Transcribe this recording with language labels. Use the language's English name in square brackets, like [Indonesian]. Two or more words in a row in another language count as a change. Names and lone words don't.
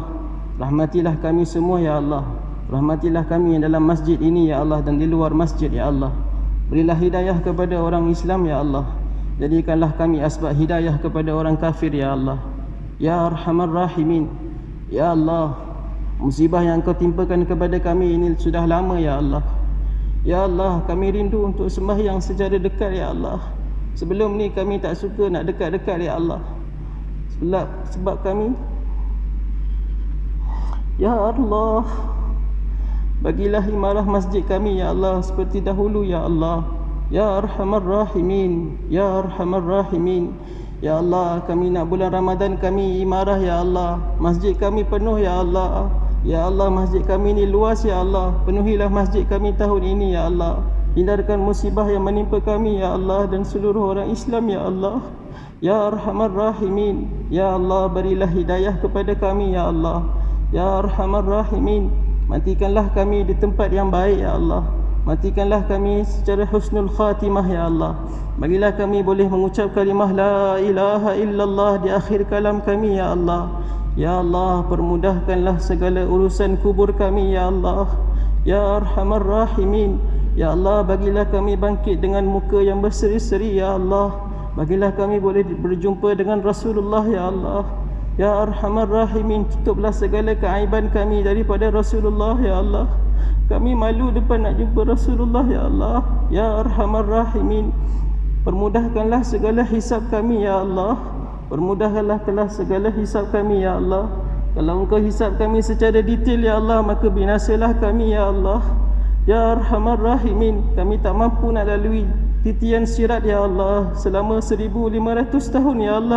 [Malay] Rahmatilah kami semua, ya Allah. Rahmatilah kami yang dalam masjid ini, ya Allah, dan di luar masjid, ya Allah. Berilah hidayah kepada orang Islam, ya Allah. Jadikanlah kami asbab hidayah kepada orang kafir, ya Allah. [Arabic] يا أرحم الراحمين, [Malay] ya Allah, musibah yang Kau timpakan kepada kami ini sudah lama, ya Allah. Ya Allah, kami rindu untuk sembahyang secara dekat, ya Allah. Sebelum ni kami tak suka nak dekat-dekat, ya Allah. Sebab kami, ya Allah, bagilah imarah masjid kami, ya Allah, seperti dahulu, ya Allah. [Arabic] يا أرحم الراحمين، يا أرحم الراحمين. [Malay] Ya Allah, kami nak bulan Ramadan kami imarah, ya Allah. Masjid kami penuh, ya Allah. Ya Allah, masjid kami ni luas, ya Allah. Penuhilah masjid kami tahun ini, ya Allah. Hindarkan musibah yang menimpa kami, ya Allah, dan seluruh orang Islam, ya Allah. [Arabic] يا أرحم الراحمين, [Malay] ya Allah, berilah hidayah kepada kami, ya Allah. [Arabic] يا أرحم الراحمين, [Malay] matikanlah kami di tempat yang baik, ya Allah. Matikanlah kami secara [Arabic] حسن الخاتمة, [Malay] ya Allah. Bagilah kami boleh mengucap kalimah [Arabic] لا إله إلا الله [Malay] di akhir kalam kami, ya Allah. Ya Allah, permudahkanlah segala urusan kubur kami, ya Allah. [Arabic] يا أرحم الراحمين, [Malay] ya Allah, bagilah kami bangkit dengan muka yang berseri-seri, ya Allah. Bagilah kami boleh berjumpa dengan Rasulullah, ya Allah. [Arabic] يا أرحم الراحمين, [Malay] tutuplah segala keaiban kami daripada Rasulullah, ya Allah. Kami malu depan nak jumpa Rasulullah, ya Allah. [Arabic] يا أرحم الراحمين, [Malay] permudahkanlah segala hisab kami, ya Allah. Permudahkanlah segala hisab kami, ya Allah. Kalau Engkau hisab kami secara detail, ya Allah, maka binasalah kami, ya Allah. [Arabic] يا أرحم الراحمين, [Malay] kami tak mampu nak lalui titian sirat, ya Allah, selama 1500 tahun, ya Allah.